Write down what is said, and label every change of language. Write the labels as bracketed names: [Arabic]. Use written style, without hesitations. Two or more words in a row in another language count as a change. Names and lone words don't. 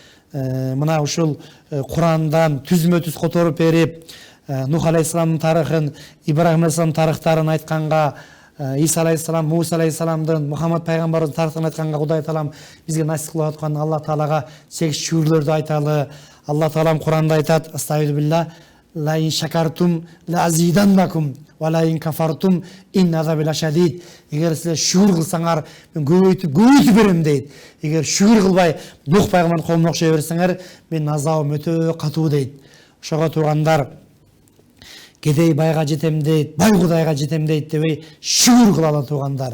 [Kyrgyz] Мына ушул Курандан түзмө-түз которуп берип, Нух алейхисаламдын тарыхын, Ибрахим алейхисаламдын тарыхтарын айтканга, Иса алейхисалам, Муса алейхисаламдын, Мухаммад пайгамбардын тарыхын айтканга Кудай Таалам бизге насип кылып аткан Алла Таалага чек шүгүрлөрдү айталы. Алла Таалам Куранда айтат: "Астагфирулла, [Arabic] لئن شكرتم لأزيدنكم ولئن كفرتم إن عذابي لشديد." [Kyrgyz] Эгер силер шүгүр кылсаңар, мен көбөйтүп берем дейт. Эгер шүгүр кылбай Нух пайгамбардын коомуна окшой берсеңер, мен азабым өтө катуу дейт. Ошого туугандар, кедей байга жетем дейт, бай Кудайга жетем дейт дебей шүгүр кылалы туугандар.